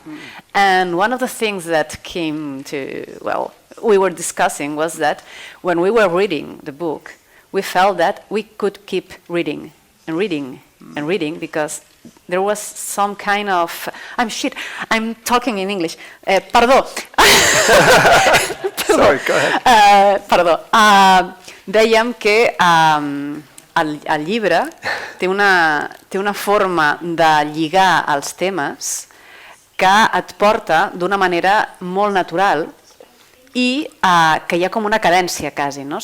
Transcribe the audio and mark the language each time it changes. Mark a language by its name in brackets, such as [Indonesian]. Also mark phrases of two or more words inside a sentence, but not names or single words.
[English] And one of the things that came to, well, we were discussing was that when we were reading the book, we felt that we could keep reading and reading and reading because there was some kind of... I'm talking in English. Perdó. Sorry, go ahead. [Catalan] Perdó. Dèiem que el llibre té una forma de lligar els temes que et porta d'una manera molt natural i que hi ha com una cadència quasi, no?